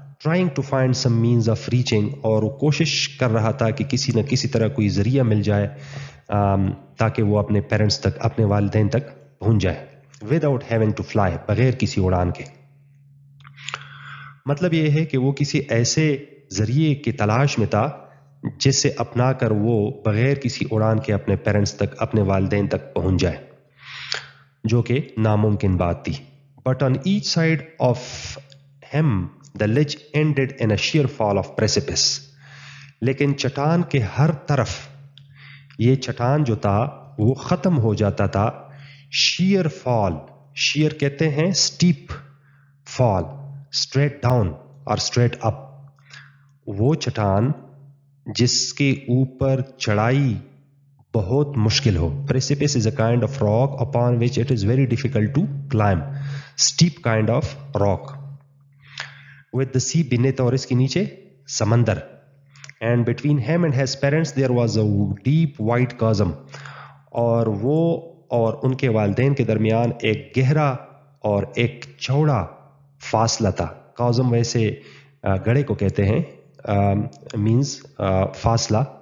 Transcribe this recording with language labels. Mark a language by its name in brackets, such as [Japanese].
[English] trying to find some means of reaching, [Urdu] اور وہ کوشش کر رہا تھا کہ کسی نہ کسی طرح کوئی ذریعہ مل جائے تاکہ وہ اپنے پیرنٹس تک, اپنے والدین تک پہنچ جائے. [English] without having to fly, [Urdu] بغیر کسی اڑان کے. مطلب یہ ہے کہ وہ کسی ایسے ذریعے کی تلاش میں تھا جس سے اپنا کر وہ بغیر کسی اڑان کے اپنے پیرنٹس تک, اپنے والدین تک پہنچ جائے, جو کہ ناممکن بات تھی. [English] but on each side of him the ledge ended in a sheer fall of precipice, [Urdu] لیکن چٹان کے ہر طرف یہ چٹان جو تھا وہ ختم ہو جاتا تھا [English] sheer fall. sheer [Urdu] کہتے ہیں [English] steep fall, straight down اور straight up. [Urdu] وہ چٹان جس کے اوپر چڑھائی بہت مشکل ہو. [English] precipice is a kind of rock upon which it is very difficult to climb. steep kind of rock with the sea beneath, [Urdu] اور اس کے نیچے سمندر. [English] and between him and his parents there was a deep white chasm, [Urdu] اور وہ اور ان کے والدین کے درمیان ایک گہرا اور ایک چوڑا فاصلہ تھا. chasm ویسے گڑھے کو کہتے ہیں, [English] means [Urdu] فاصلہ.